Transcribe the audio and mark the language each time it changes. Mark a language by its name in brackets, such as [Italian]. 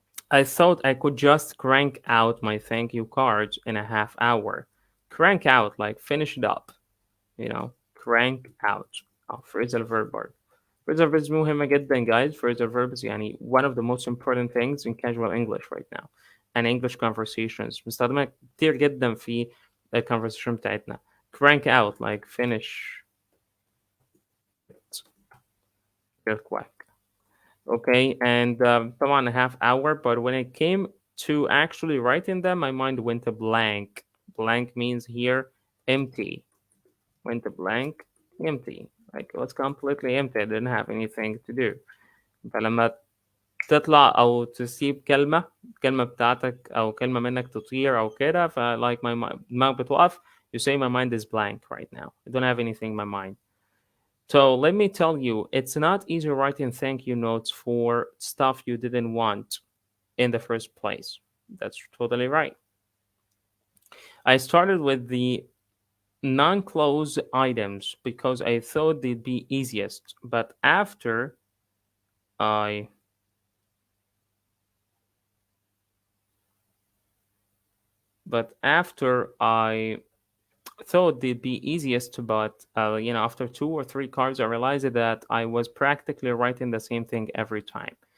[English] I thought I could just crank out my thank you cards in a half hour. Crank out, like finish it up, crank out. phrasal verb word. Phrasal verbs [Arabic] مهمة جدا [English] guys. Phrasal verbs يعني one of the most important things in casual English right now and English conversations. [Arabic] بنستخدمها كتير جدا في الconversation بتاعتنا. [English] Crank out, like finish it real quick. Okay, and طبعا a half hour, but when it came to actually writing them, my mind went to blank. Blank means here empty. Went to blank, empty. Like it was completely empty. I didn't have anything to do. [Arabic] فلما تطلع أو تسيب كلمة بتاعتك أو كلمة منك تطير أو كده like دماغك بتوقف. [English] You say my mind is blank right now. I don't have anything in my mind. So let me tell you, it's not easy writing thank you notes for stuff you didn't want in the first place. That's totally right. I started with the non-close items because I thought they'd be easiest, but I after I thought they'd be easiest, but after two or three cards, I realized that I was practically writing the same thing every time.